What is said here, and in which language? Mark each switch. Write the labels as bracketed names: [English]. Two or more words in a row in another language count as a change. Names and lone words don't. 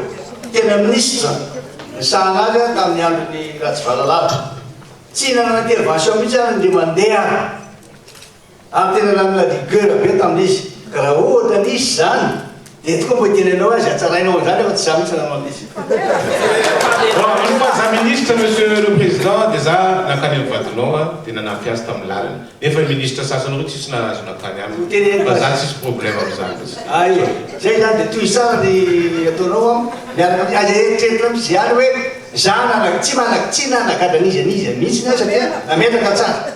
[Malagasy] Tena ministre. Nisahana azy tamin'ny andron'ny Ratsivalalava. Tsy nanana intervention mihitsy any de mandeha. Ary tena nanana rigueur be tamin'izy. Ka raha ohatra nisy zany, de tokoa mbo tenenao azy atsarainao zany efa tsy za mihitsy nanao an'izy. [French] Bon, une fois [Malagasy] za ministre, [French] monsieur le président, [Malagasy] déjà nakany vadinao tena nampiasa tamin'ny lalana. Nefa ministre sasany roa tsisy nahazo nakany aminy. Fa za tsisy problème am'zany. Aïe, zay zany de toy sara ny ataonao miaraka azy eritreretra mihitsy zany hoe za tsy nanagadran'izy mihitsy na satria nametraka tsara.